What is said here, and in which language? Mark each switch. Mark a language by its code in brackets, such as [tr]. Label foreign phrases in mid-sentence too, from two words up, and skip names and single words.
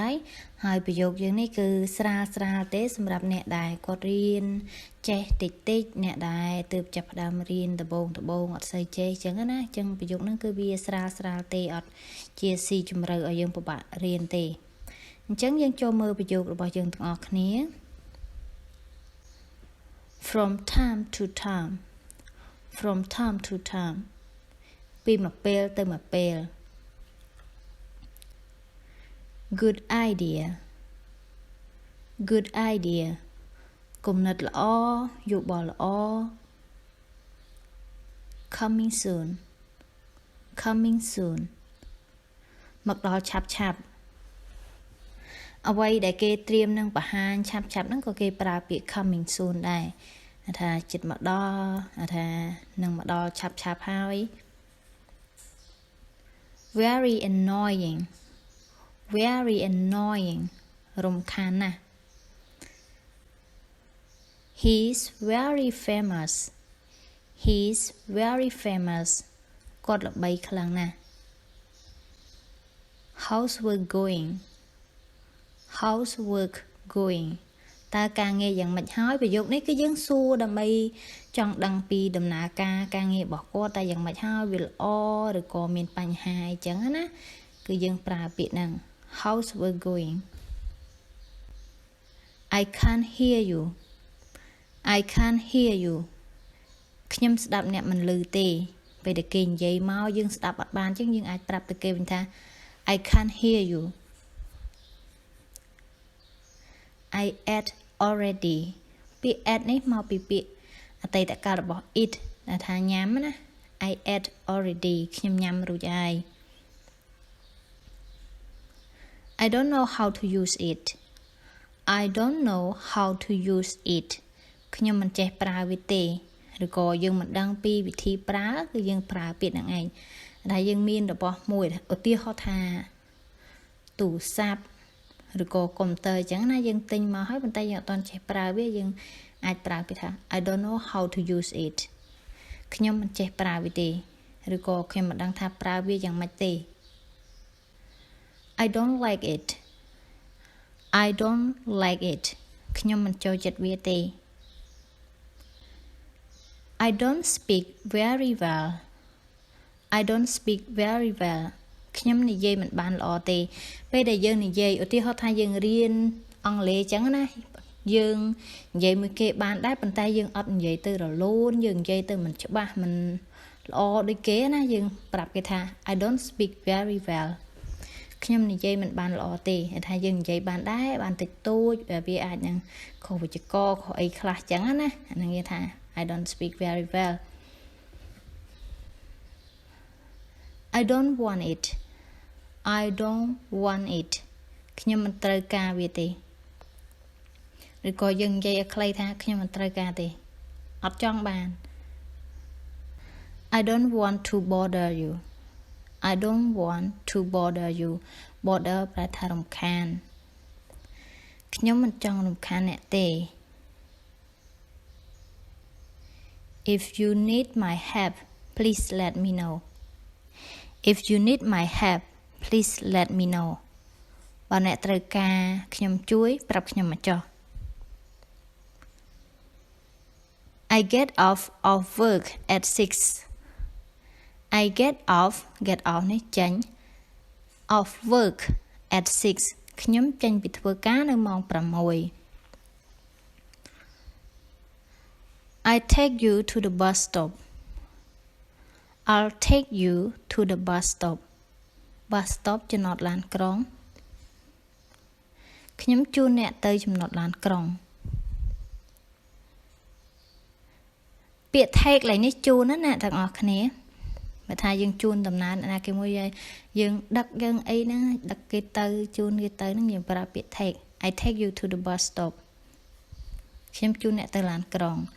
[km] ហើយប្រយោគយើងនេះគឺស្រាលទេសម្រាប់អ្នកដែលគាត់រៀនចេះតិចអ្នកដែលទើបចាប់ ផ្ដើមរៀនដំបូងអត់សូវចេះអញ្ចឹងណាអញ្ចឹងប្រយោគហ្នឹងគឺវាស្រាលទេអត់ជាស៊ីជម្រៅឲ្យយើងពិបាករៀនទេអញ្ចឹងយើងចូលមើលប្រយោគរបស់យើងទាំងអស់គ្នា [en] from time to time [km] ពីមួយពេលទៅមួយពេល [en] good idea [km] គំនិតល្អយោបល់ល្អ coming soon មកដល់ឆាប់អ្វីដែលគេត្រៀមនឹងបង្ហាញឆាប់ហ្នឹងក៏គេប្រើពាក្យ [en] coming soon [km] ដែរថាចិត្តមកដល់ថានឹងមកដល់ឆាប់ហើយ [en] very annoying [km] រំខានណាស់ [en] he's very famous [km] គាត់ល្បីខ្លាំងណាស់ how's [en] work going [km] តើការងារយ៉ាងម៉េចហើយប្រយោគនេះគឺយើងសួរដើម្បីចង់ដឹងពីដំណើរការងាររបស់គាត់តែយ៉ាងម៉េចហើយវាល្អឬក៏មានបញ្ហាអញ្ចឹងណាគឺយើងប្រើពាក្យហ្នឹង [en] how's work going I can't hear you [km] ខ្ញុំស្ដាប់អ្នកមិនឮទេពេលតែគេនិយាយមកយើងស្ដាប់អត់បានអញ្ចឹងយើងអាចប្រាប់ទៅគេវិញថា [en] I can't hear you I ate already [km] ពាក្យ ate នេះមកពីពាក្យអតីតកាលរបស់ it ដែលថាញ៉ាំណា [en] I ate already [km] ខ្ញុំញ៉ាំរួចហើយ [en] I don't know how to use it [km] ខ្ញុំមិនចេះប្រើវាទេឬក៏យើងមិនដឹងពីវិធីប្រើគឺយើងប្រើពាក្យហ្នឹងឯងដែលយើងមានរបស់មួយឧទាហរណ៍ថាទូរស័ព្ទឬក៏កុំព្យូទ័រអញ្ចឹងណាយើងទិញមកហើយប៉ុន្តែយើងអត់ទាន់ចេះប្រើវាយើងអាចប្រើពាក្យថា [en] I don't know how to use it [km] ខ្ញុំមិនចេះប្រើវាទេឬក៏ខ្ញុំមិនដឹងថាប្រើវាយ៉ាងម៉េចទេ [en] I don't like it [km] ខ្ញុំមិនចូលចិត្តវាទេ [en] I don't speak very well [km] ខ្ញុំនិយាយមិនបានល្អទេពេលដែលយើងនិយាយឧទាហរណ៍ថាយើងរៀនអង់គ្លេ សអញ្ចឹងណាយើងនិយាយមួយគេបានដែរប៉ុន្តែយើងអត់និយាយទៅរលូនយើងនិយាយទៅមិនច្បាស់មិនល្អដូចគេណាយើងប្រាប់គេថា [en] I don't speak very well [km] ខ្ញុំនិយាយមិនបានល្អទេថាយើងនិយាយបានដែរបានតិចតួចវាអាចនឹងខុសវេយ្យាករណ៍ខុសអីខ្លះអញ្ចឹងណាអាហ្នឹងគេថា [en] I don't speak very well I don't want it [km] ខ្ញុំមិនត្រូវការវាទេឬក៏យើងនិយាយឲ្យខ្លីថាខ្ញុំមិនត្រូវការទេអត់ចង់បាន [en] I don't want to bother you bother [km] ប្រែថារំខានខ្ញុំមិនចង់រំខានអ្នកទេ [en] If you need my help please let me know [km] បើអ្នកត្រូវការខ្ញុំជួយប្រាប់ខ្ញុំមកចុះ [en] I get off of work at 6 get off [km] នេះចេញ [en] of work at 6 [km] ខ្ញុំចេញពីធ្វើការនៅម៉ោង 6 [en] I take you to the bus stop I'll take you to the bus stop [km] ចំណតឡានក្រុង ខ្ញុំជូនអ្នកទៅចំណតឡានក្រុងពាក្យ take ឡើយនេះជូនណាអ្នកទាំងអស់គ្នាបើថាយើងជូនដំណើរណាគេមួយយើងដឹកយើងអីហ្នឹងដឹកគេទៅជូនគេទៅហ្នឹងយើងប្រើពាក្យ take [en] I take you to the bus stop [km] ខ្ញុំជូនអ្នកទៅឡានក្រុង